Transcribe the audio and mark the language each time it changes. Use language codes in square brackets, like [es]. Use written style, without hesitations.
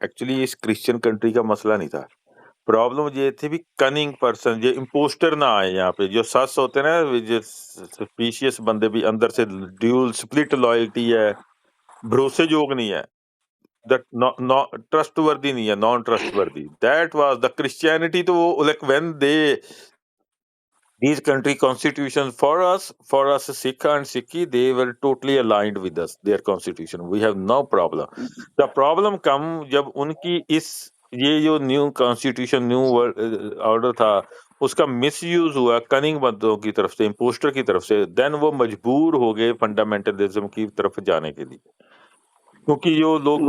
[hi] Actually इस Christian country का मसला नहीं था, प्रॉब्लम ये थी भी कनिंग पर्सन, ये इम्पोस्टर ना आए यहाँ पे, जो सस होते हैं ना, जो सस्पिशियस बंदे भी अंदर से, ड्यूल स्प्लिट लॉयल्टी है, भरोसे योग नहीं है, [en] that trustworthy [hi] नहीं है, नॉन ट्रस्ट वर्दी, [en] That was the Christianity. [hi] तो वो [en] Like when they these country constitution for us Sikh and Sikhi, they were totally aligned with us, their constitution, we have no problem. [hi] The problem come जब उनकी इस ये जो new constitution, new order था, उसका misuse हुआ cunning बंदों की तरफ से, इम्पोस्टर की तरफ से, देन वो मजबूर हो गए फंडामेंटलिज्म की तरफ जाने के लिए, क्योंकि जो लोग